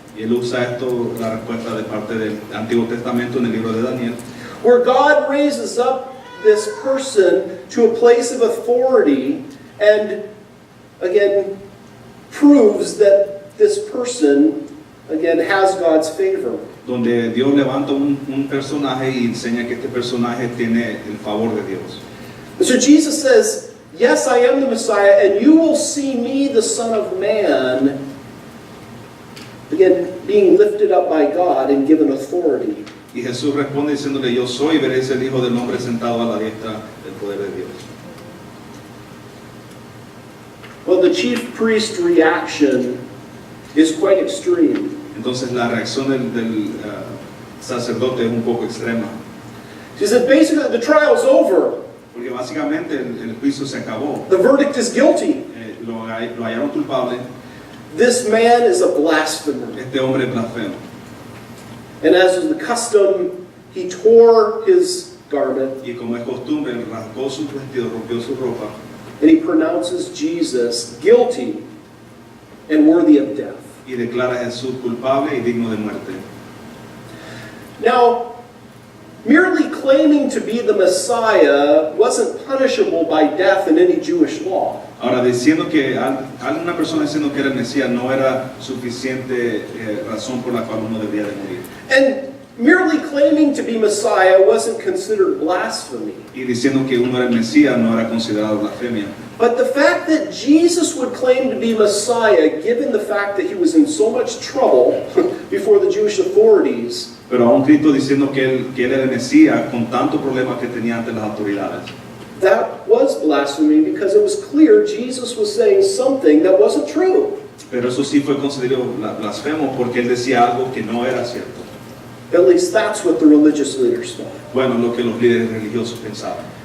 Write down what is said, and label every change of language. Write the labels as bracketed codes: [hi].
[es] Y él usa esto, la respuesta de parte del Antiguo Testamento en el libro de Daniel, [en] where God raises up this person to a place of authority and again proves that this person again has God's favor. [es] donde Dios levanta un personaje y enseña que este personaje tiene el favor de Dios. [en] And so Jesus says, yes, I am the Messiah, and you will see me, the Son of Man, again, being lifted up by God and given authority. [es] Y Jesús responde diciéndole, yo soy, y veréis el Hijo del Hombre sentado a la diestra del poder de Dios. [en] Well, the chief priest reaction is quite extreme. [es] Entonces la reacción del sacerdote es un poco extrema. [en] He said, basically, the trial's over. [es] Porque básicamente el juicio se acabó. [en] The verdict is guilty. [es] Lo hallaron culpable. [en] This man is a blasphemer. [es] Este hombre es blasfemo. [en] And as is the custom, he tore his garment [es] Y como es costumbre, él rasgó su vestido, rompió su ropa [en] and he pronounces Jesus guilty and worthy of death. [es] y declara a Jesús culpable y digno de muerte. [en] Now, merely claiming to be the Messiah wasn't punishable by death in any Jewish law. [es] Ahora, diciendo que una persona diciendo que era el Mesías no era suficiente razón por la cual uno debía de morir. [en] And merely claiming to be Messiah wasn't considered blasphemy. [es] Y diciendo que uno era el Mesías no era considerado blasfemia. [en] But the fact that Jesus would claim to be Messiah, given the fact that he was in so much trouble before the Jewish authorities, [es] Pero aún Cristo diciendo que él era el Mesías con tantos problemas que tenía ante las autoridades. [en] that was blasphemy because it was clear Jesus was saying something that wasn't true. [es] Pero eso sí fue considerado blasfemo porque él decía algo que no era cierto. [en] At least that's what the religious leaders thought. [es] Bueno, lo que los líderes religiosos pensaban.